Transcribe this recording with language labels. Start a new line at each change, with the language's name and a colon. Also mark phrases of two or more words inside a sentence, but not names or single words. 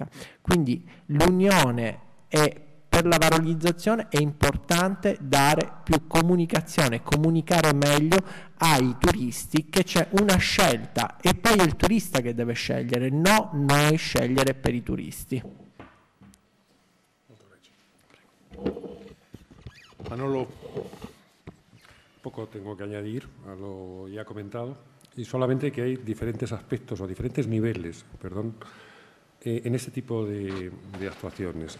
Italian: Quindi l'unione è... Per la valorizzazione è importante dare più comunicazione, comunicare meglio ai turisti che c'è una scelta e poi è il turista che deve scegliere, no noi scegliere per i turisti.
Spanish: Manolo, poco tengo que añadir a lo ya comentado y solamente que hay diferentes aspectos o diferentes niveles, en este tipo de actuaciones.